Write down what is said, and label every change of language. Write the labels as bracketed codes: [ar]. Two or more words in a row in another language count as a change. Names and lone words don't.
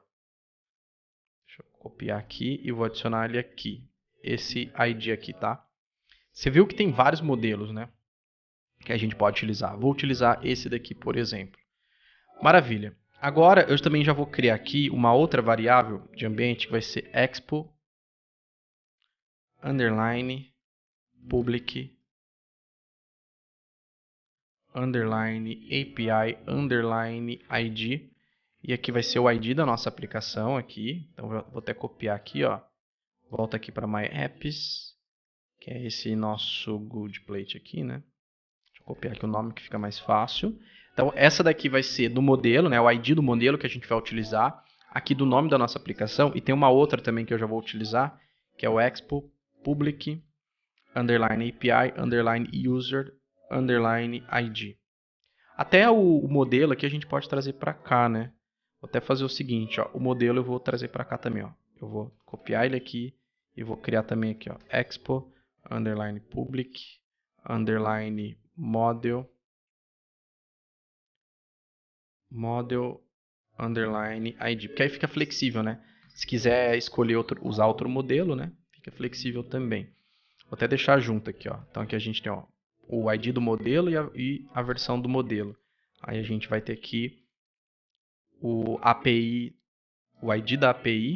[pt] Deixa eu copiar aqui e vou adicionar ele aqui. Esse ID aqui, tá? Você viu que tem vários modelos, né? Que a gente pode utilizar. Vou utilizar esse daqui, por exemplo. Maravilha. Agora, eu também já vou criar aqui uma outra variável de ambiente que vai ser [en] expo underline public underline API underline ID. [pt] E aqui vai ser o ID da nossa aplicação aqui. Então, vou até copiar aqui, ó. Volta aqui para My Apps, que é esse nosso good plate aqui, né? Deixa eu copiar aqui o nome que fica mais fácil. Então, essa daqui vai ser do modelo, né? O ID do modelo que a gente vai utilizar. Aqui do nome da nossa aplicação. E tem uma outra também que eu já vou utilizar, que é o [en] expo public underline API underline user underline ID. [pt] Até o modelo aqui a gente pode trazer para cá, né? Vou até fazer o seguinte, ó. O modelo eu vou trazer para cá também, ó. Eu vou copiar ele aqui e vou criar também aqui, ó. [en] Expo underline public underline model underline ID. [pt] Porque aí fica flexível, né? Se quiser escolher usar outro modelo, né? Fica flexível também. Vou até deixar junto aqui, ó. Então aqui a gente tem, ó, o ID do modelo e a versão do modelo. Aí a gente vai ter aqui o API, o ID da API.